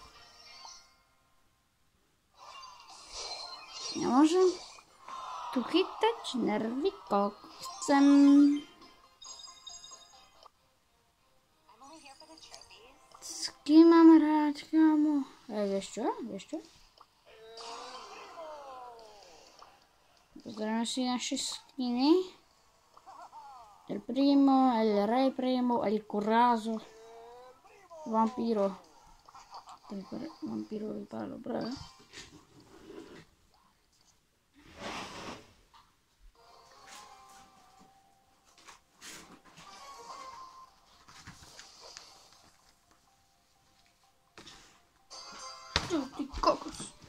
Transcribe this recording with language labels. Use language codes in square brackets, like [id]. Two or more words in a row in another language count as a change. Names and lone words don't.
[sk] Nemôžem tu chytať nervy, koľko chcem. S kým mám hrať, kámo? Vieš čo? Pozrieme si naše skiny. El Primo, El Rey Primo, El Corazo, Vampiro. Vampiro vypadá dobré. Ty kokos.